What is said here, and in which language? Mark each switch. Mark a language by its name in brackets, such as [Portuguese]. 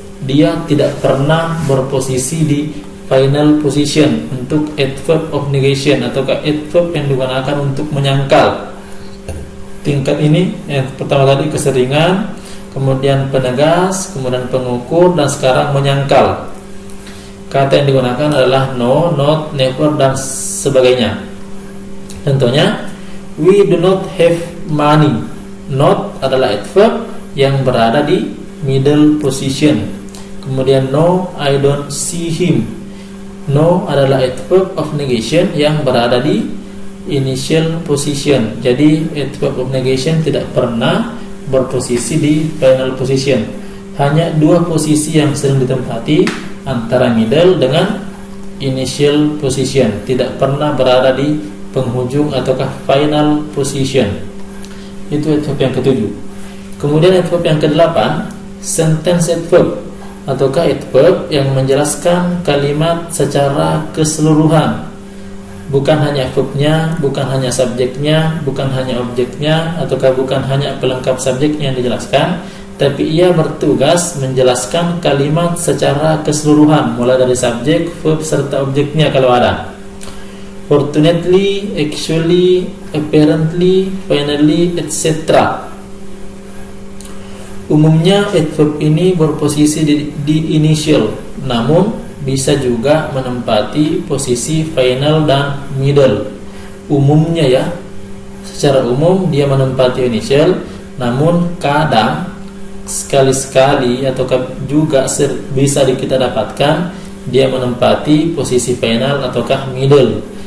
[Indonesian] Dia tidak pernah berposisi di final position untuk adverb of negation atau adverb yang digunakan untuk menyangkal. Tingkat ini yang pertama tadi keseringan, kemudian penegas, kemudian pengukur, dan sekarang menyangkal. Kata yang digunakan adalah no, not, never, dan sebagainya. Contohnya, [English] we do not have money. [Indonesian] Not adalah adverb yang berada di middle position. Kemudian [English] no, I don't see him. [Indonesian] No adalah adverb of negation yang berada di initial position. Jadi adverb of negation tidak pernah berposisi di final position. Hanya dua posisi yang sering ditempati, antara middle dengan initial position. Tidak pernah berada di penghujung ataukah final position. Itu adverb yang ke-7. Kemudian adverb yang ke-8, sentence adverb ataukah adverb yang menjelaskan kalimat secara keseluruhan. Bukan hanya verbnya, bukan hanya subjeknya, bukan hanya objeknya, ataukah bukan hanya pelengkap subjeknya yang dijelaskan, tapi ia bertugas menjelaskan kalimat secara keseluruhan, mulai dari subjek, verb, serta objeknya kalau ada. Fortunately, actually, apparently, finally, etc. Umumnya adverb ini berposisi di initial, namun bisa juga menempati posisi final dan middle. Umumnya ya, secara umum dia menempati initial, namun kadang sekali-sekali atau juga bisa kita dapatkan dia menempati posisi final ataukah middle.